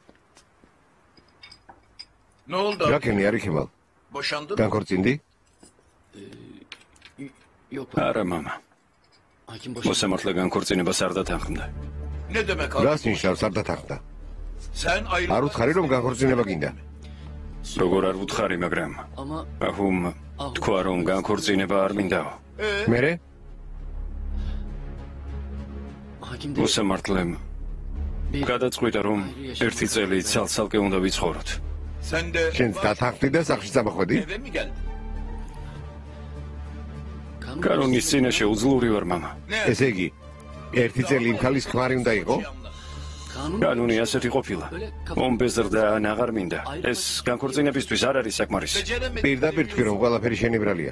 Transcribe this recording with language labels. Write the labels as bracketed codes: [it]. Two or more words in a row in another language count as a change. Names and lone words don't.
[tr] Ne oldu? [ka] რა ქენი არის ხემალ? [tr] Boşandın mı? [ka] განქორწინდი? არა მამა. მოსამართლე განქორწინებას არ დათანხმდა. [tr] Ne demek abi? [ka] რას ნიშნავს არ დათანხმდა? [tr] Sen ayrı... [ka] არ უთხარი რომ განქორწინება გინდა? როგორ არ ვუთხარი, მაგრამ აჰუმ თქვა რომ განქორწინება არ მინდაო. მერე? მოსამართლემ გადაწყვიტა რომ ერთი წელი ცალ-ცალკე უნდა ვიცხოვროთ. [tr] Sen de [ka] შენ დათანხმდი და სახლში წამოხვედი? [tr] eve mi geldin? [ka] კანონის წინაშე უძლური ვარ მამა. ესე იგი, ერთი წელი იმ ქალის ქმარი უნდა იყო? კანონი ასეთი ყოფილა. მომბეზრდა ან აღარ მინდა. ეს განქორწინებისთვის არ არის საკმარისი. პირდაპირ თქვი რომ ყველაფერი შენი ბრალია.